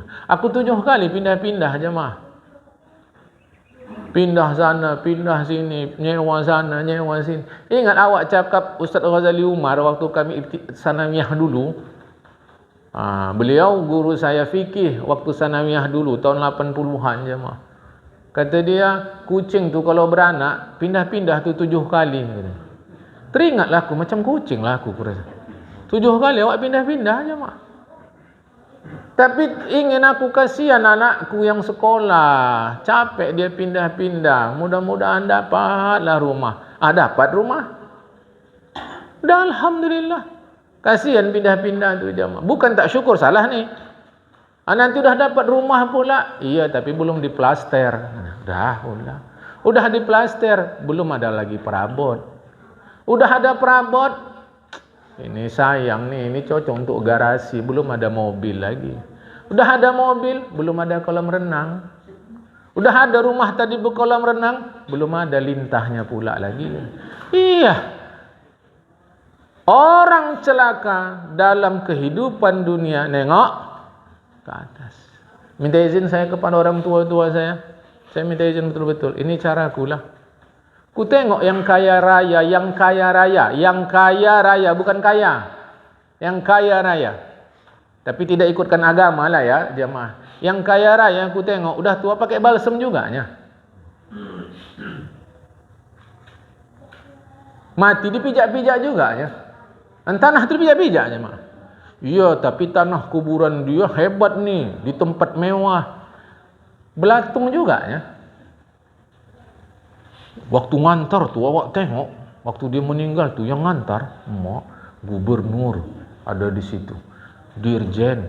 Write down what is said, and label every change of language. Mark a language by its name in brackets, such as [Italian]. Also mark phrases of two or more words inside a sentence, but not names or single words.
[Indonesian] Aku 7 kali pindah-pindah jemaah. Pindah sana, pindah sini, nyewa sana, nyewa sini. Ingat awak cakap Ustaz Ghazali Umar waktu kami sanawiyah dulu. Beliau guru saya fikih waktu sanawiyah dulu tahun 80-an jemaah. Kata dia, kucing tu kalau beranak pindah-pindah tu 7 kali. Teringatlah aku, macam kucing lah aku rasa. 7 kali awak pindah-pindah aja mak. Tapi ingin aku kasihan anakku yang sekolah, capek dia pindah-pindah. Mudah-mudahan dapatlah rumah. Dapat rumah. Dah alhamdulillah. Kasihan pindah-pindah tu jemaah. Bukan tak syukur, salah ni. Nanti udah dapat rumah pula. Iya, tapi belum diplaster. Udah diplaster, belum ada lagi perabot. Udah ada perabot, ini sayang nih, ini cocok untuk garasi, belum ada mobil lagi. Udah ada mobil, belum ada kolam renang. Udah ada rumah tadi berkolam renang, belum ada lintahnya pula lagi. Iya. Orang celaka dalam kehidupan dunia, nengok ke atas. Minta izin saya kepada orang tua-tua saya. Saya minta izin betul-betul. Ini caraku lah. Ku tengok yang kaya raya, bukan kaya. Yang kaya raya. Tapi tidak ikutkan agama lah ya, jemaah. Yang kaya raya ku tengok udah tua pakai balsem juga nya. Mati dipijak-pijak juga ya. Tanah tu dipijak-pijak jemaah. Iya, tapi tanah kuburan dia hebat nih, di tempat mewah. Belatung juga ya. Waktu ngantar tu awak tengok, waktu dia meninggal tu yang ngantar, gubernur ada di situ, dirjen.